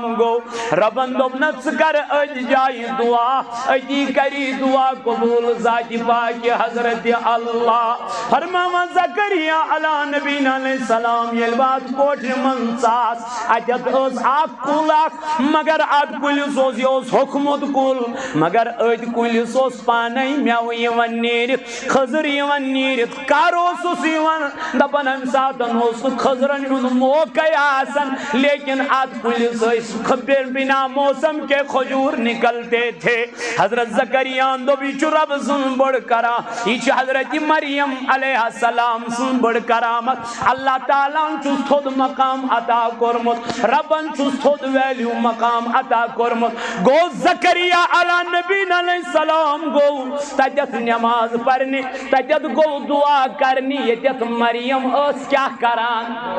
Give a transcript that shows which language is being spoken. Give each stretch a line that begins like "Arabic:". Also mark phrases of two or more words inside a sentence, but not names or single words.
Kashmiri: گوٚو ربن دوٚپ نہ ژٕ کر أتھۍ جایہِ دعا أتی کری دعا قبول ذاتِ پاکہِ حضرت اللہ فرماوان زکریا علیٰ نبی علیہ السلام ییٚلہِ بہٕ اتھ کوٹھرِ منٛز ژاس اتٮ۪تھ ٲس اکھ کُل اکھ مگر اتھ کُلِس اوس یہِ اوس ہوٚکھمُت کُل مگر أتھۍ کُلِس اوس پانے مٮ۪وٕ یِوان نیٖرِتھ خٔزٕر یِوان نیٖرِتھ کر اوسُس یِوان دپان امہِ ساتن اوس نہٕ خٔزرن ہُنٛد موقعے آسان لیکن اتھ کُلِس ٲسۍ
Urdu: بنا موسم کے کھجور نکلتے تھے
Kashmiri: حضرت زکریا دوٚپ یہِ چھُ رب سُنٛد بٔڑ کرام یہِ چھِ حضرت مریم علیہ السلام سُنٛد بٔڑ کرامت اللہ تعالیٰ ہن چھُس تھوٚد مقام عطا کوٚرمُت ربن چھُس تھوٚد ویلیوٗ مقام عطا کوٚرمُت گوٚو زکریا علیٰ نبی علیہ السلام گوٚو تتٮ۪تھ نٮ۪ماز پرنہِ تتٮ۪تھ گوٚو دعا کرنہِ ییٚتٮ۪تھ مریم ٲس کیٛاہ کران